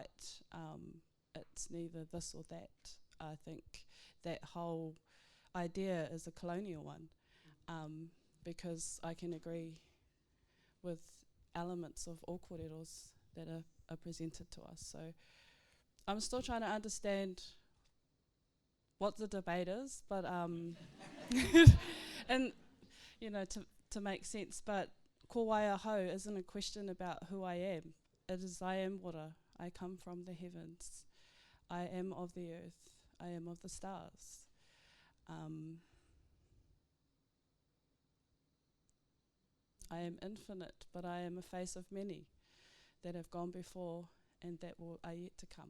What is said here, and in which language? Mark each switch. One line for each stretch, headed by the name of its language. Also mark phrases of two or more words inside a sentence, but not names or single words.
English: It's neither this or that. I think that whole idea is a colonial one, because I can agree with elements of all kōreros that are presented to us. So I'm still trying to understand what the debate is, but and to make sense. But
Māori: ko waia hau
English: isn't a question about who I am. It is I am water. I come from the heavens. I am of the earth. I am of the stars. I am infinite, but I am a face of many that have gone before and that are yet to come.